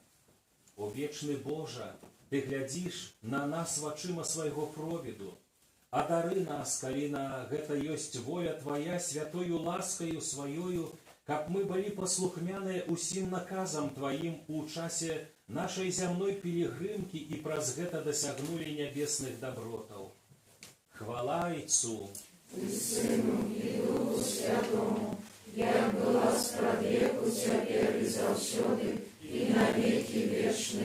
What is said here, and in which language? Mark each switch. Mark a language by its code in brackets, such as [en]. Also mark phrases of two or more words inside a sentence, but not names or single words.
[be] О вечны Божа, Ты глядзіш на нас вачыма свайго провіду, адары нас, калі на гэта ёсць воля Твая, святою ласкаю сваёю, каб мы былі паслухмяныя усім наказам Тваім у часе нашай зямной пілігрымкі і праз гэта дасягнулі нябесных дабротаў. [uk] Хвала Отцу і Сину, і Духу Святому, як була спрадвеку, тепер і завсюди, і на віки вічні.